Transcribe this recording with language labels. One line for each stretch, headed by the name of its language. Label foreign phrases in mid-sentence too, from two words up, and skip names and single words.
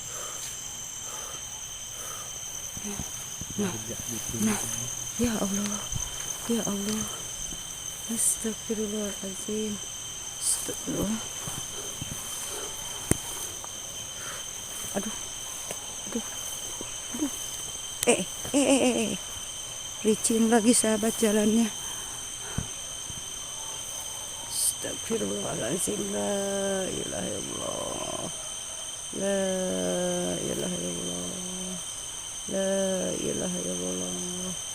Arabic: Nah, يا الله، أستغفر الله العظيم، أستغفر الله.
Indonesian: Aduh. Licin lagi sahabat jalannya.
Arabic: أستغفر الله العظيم, لا إله إلا الله، لا إله إلا الله، لا إله إلا الله.